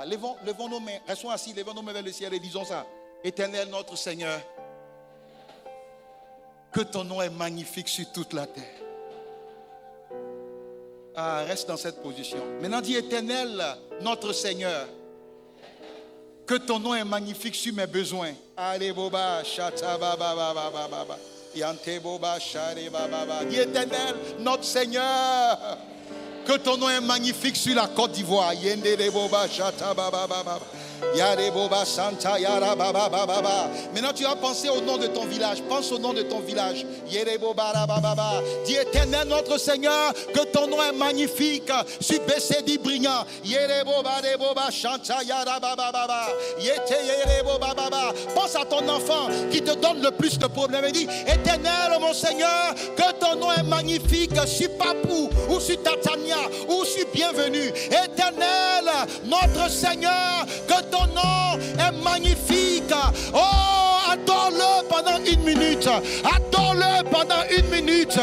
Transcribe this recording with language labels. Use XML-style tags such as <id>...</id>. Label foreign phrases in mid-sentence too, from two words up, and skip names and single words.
<fr>Levons nos mains, restons assis, levons nos mains vers le ciel et disons ça. Éternel notre Seigneur, que ton nom est magnifique sur toute la terre. Ah, reste dans cette position. Maintenant dis Éternel notre Seigneur, que ton nom est magnifique sur mes besoins. Allez boba, chata baba baba baba. Yante boba chare baba baba. Dis Éternel notre Seigneur, que ton nom est magnifique sur la Côte d'Ivoire. Yende boba chata baba baba. Yare boba santa yara baba baba. Maintenant tu vas penser au nom de ton village. Pense au nom de ton village. Yere boba baba baba. Dis Éternel notre Seigneur, que ton nom est magnifique sur Bessedi Brignan. Yere boba de boba chanta yara baba baba. Yete yere boba baba. Pense à ton enfant qui te donne le plus de problèmes et dis Éternel mon Seigneur, que ton nom est magnifique sur Papou ou sur Tatania ou sur Bienvenue. Éternel notre Seigneur, que ton nom est magnifique. Oh, adore-le pendant 1 minute. Adore-le pendant 1 minute.</fr>